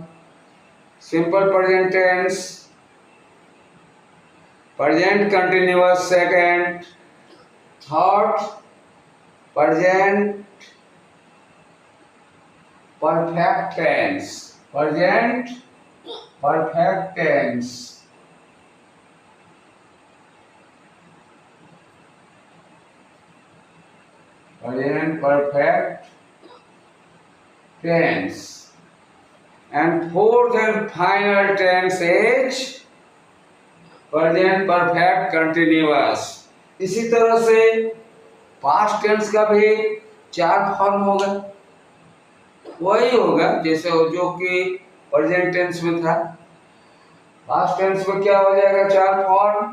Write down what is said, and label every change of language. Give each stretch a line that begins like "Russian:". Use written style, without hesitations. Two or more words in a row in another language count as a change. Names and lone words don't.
English: Simple present tense, present continuous second, third present perfect tense, present perfect tense. Present perfect tense and fourth and final tense is present perfect continuous।
Hindi: इसी तरह से
English: past tense
Hindi: का भी 4 फॉर्म होगा, वही होगा जैसे जो कि
English: present tense
Hindi: में था।
English: past tense
Hindi: में क्या हो जाएगा? 4 फॉर्म।